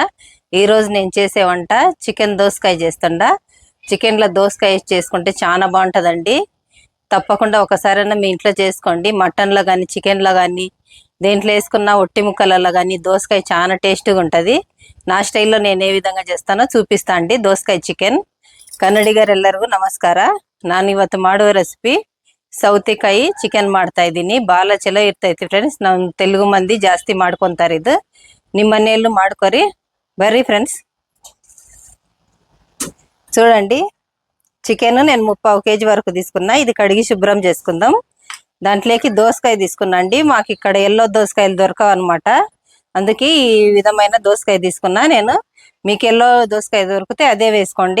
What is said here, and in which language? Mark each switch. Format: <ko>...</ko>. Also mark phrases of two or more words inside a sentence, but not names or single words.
<te>ఈ రోజు నేను చేసే వంట చికెన్ దోసకాయ చేస్తుండా. చికెన్లో దోసకాయ చేసుకుంటే చాలా బాగుంటుందండి. తప్పకుండా ఒకసారైనా మీ ఇంట్లో చేసుకోండి. మటన్లో కానీ చికెన్లో కానీ దేంట్లో వేసుకున్న ఒట్టి ముక్కలలో కానీ దోసకాయ చాలా టేస్ట్గా ఉంటుంది. నా స్టైల్లో నేను ఏ విధంగా చేస్తానో చూపిస్తా ಅಂడి.</te> <kn>ದೋಸಕಾಯಿ ಚಿಕನ್ ಕನ್ನಡಿಗರೆಲ್ಲರಿಗೂ ನಮಸ್ಕಾರ. ನಾನಿವತ್ತು ಮಾಡುವ ರೆಸಿಪಿ ಸೌತೆಕಾಯಿ ಚಿಕನ್ ಮಾಡ್ತಾ ಇದ್ದೀನಿ. ಭಾಳ ಚಲೋ ಇರ್ತೈತಿ ಫ್ರೆಂಡ್ಸ್. ನಾವು ತೆಲುಗು ಮಂದಿ ಜಾಸ್ತಿ ಮಾಡ್ಕೊತಾರೆ. ಇದು ನಿಮ್ಮ ಮನೆಯಲ್ಲೂ ಮಾಡ್ಕೊರಿ. ಬರ್ರಿ ఫ్రెండ్స్.</kn> <te>చూడండి, చికెన్ నేను 3/4 kg వరకు తీసుకున్నా. ఇది కడిగి శుభ్రం చేసుకుందాం. దాంట్లోకి దోసకాయ తీసుకున్నా అండి. మాకు ఇక్కడ ఎల్లో దోసకాయలు దొరకవు అనమాట. అందుకే ఈ విధమైన దోసకాయ తీసుకున్నా నేను. మీకు ఎల్లో దోసకాయ దొరికితే అదే వేసుకోండి.</te>